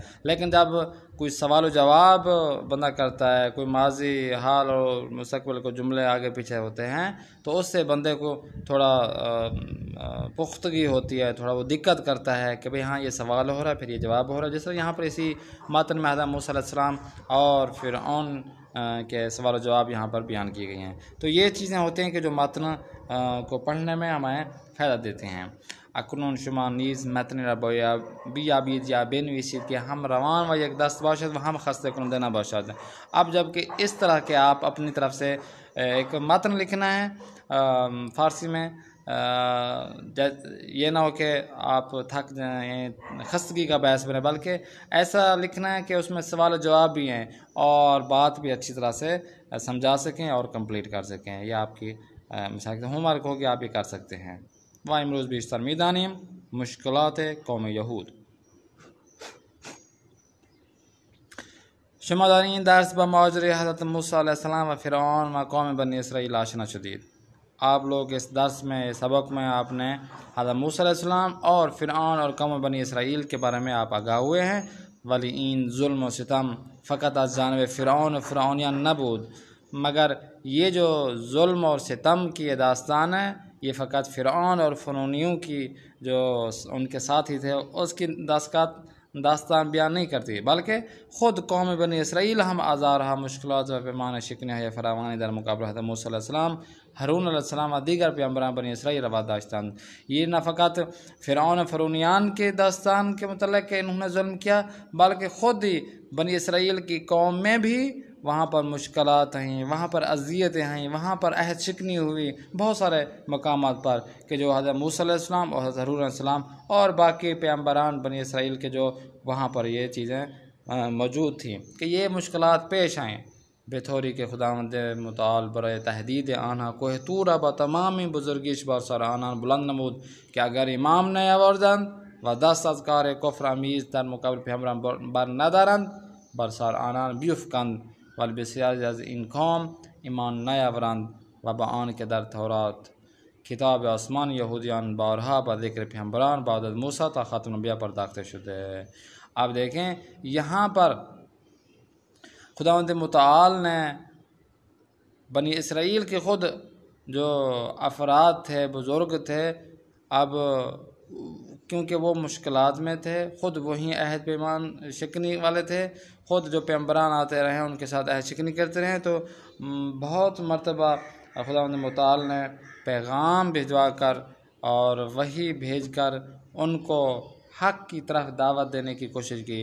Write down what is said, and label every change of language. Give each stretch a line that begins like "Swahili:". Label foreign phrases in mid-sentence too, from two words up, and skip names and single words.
Urdu: لیکن جب کوئی سوال و جواب بندہ کرتا ہے، کوئی ماضی، حال اور مستقبل کو جملے آگے پیچھے ہوتے ہیں تو اس سے بندے کو تھوڑا پختگی ہوتی ہے، تھوڑا وہ دقت کرتا ہے کہ بھئی ہاں یہ سوال ہو رہا ہے پھر یہ جواب ہو رہا ہے۔ جس طرح یہاں پر اسی متن میں حضرت موسیٰ علیہ السلام اور فرعون کے سوال و جواب یہاں پر بیان کی گئی ہیں۔ تو یہ چیزیں ہوتی ہیں کہ جو متن کو پڑھنے میں ہمیں فائدہ دیتے ہیں۔
Persian: اکنون شما نیز متن را بیابید یا بنویسید کہ ہم روان و یک دست باشد و ہم خسته کننده نباشد۔
Urdu: اب جب کہ اس طرح کے آپ اپنی طرف سے ایک متن لکھنا ہے فارسی میں، یہ نہ ہو کہ آپ تھک جائیں، خستگی کا باعث بنے، بلکہ ایسا لکھنا ہے کہ اس میں سوال و جواب بھی ہیں اور بات بھی اچھی طرح سے سمجھا سکیں اور کمپلیٹ کر سکیں۔ یہ آپ کی مثال ہوم ورک ہوگی، آپ یہ کر سکتے ہیں۔
Persian: و امروز بیشتر میدانیم مشکلات قوم یهود. شما در این درس با ماجرای حضرت موسی علیہ السلام و فرعون و قوم بنی اسرائیل آشنا شدید۔
Urdu: آپ لوگ اس درس میں، سبق میں آپ نے حضرت موسی علیہ السلام اور فرعون اور قوم بنی اسرائیل کے بارے میں آپ آگاہ ہوئے ہیں۔
Persian: ولی این ظلم و ستم فقط از جانب فرعون و فرعونیان نبود،
Urdu: مگر یہ جو ظلم اور ستم کی داستان ہے یہ فقط فرعون اور فرعونیوں کی جو ان کے ساتھی تھے اس کی داستان بیان نہیں کرتی، بلکہ خود قوم بنی اسرائیل
Persian: ہم آزارها مشکلات و پیمان شکنی فراوانی در مقابل حضرت موسی علیہ السلام، ہارون علیہ السلام و دیگر پیامبران بنی اسرائیل روا داشتند۔
Urdu: یہ نہ فقط فرعون و فرعونیان کے داستان کے متعلق کہ انہوں نے ظلم کیا، بلکہ خود ہی بنی اسرائیل کی قوم میں بھی وہاں پر مشکلات ہیں، وہاں پر اذیتیں ہیں، وہاں پر عہد شکنی ہوئی بہت سارے مقامات پر کہ جو حضرت موسیٰ علیہ السلام اور حضرت ہارون علیہ السلام اور باقی پیامبران بنی اسرائیل کے جو وہاں پر یہ چیزیں موجود تھیں کہ یہ مشکلات پیش آئیں۔
Persian: بے طوری کہ خداوند متعال برای تهدید آنها کوه طور با تمامی بزرگیش بر سر آنان بلند نمود که اگر ایمان نیاوردند و دست از کار کفر آمیز در مقابل پیامبران بر ندارند بر سر آنان بیفکند، ولی بسیاری از این قوم ایمان نیاورند و با آن که در تورات کتاب آسمان یہودیان بارها با ذکر پیامبران بعد از موسی تا خاتم الانبیاء پرداخته شده۔
Urdu: آپ دیکھیں یہاں پر خداوند متعال نے بنی اسرائیل کے خود جو افراد تھے، بزرگ تھے، اب کیونکہ وہ مشکلات میں تھے، خود وہی عہد پیمان شکنی والے تھے، خود جو پیامبران آتے رہے ان کے ساتھ عہد شکنی کرتے رہے، تو بہت مرتبہ خداوند متعال نے پیغام بھجوا کر اور وحی بھیج کر ان کو حق کی طرف دعوت دینے کی کوشش کی۔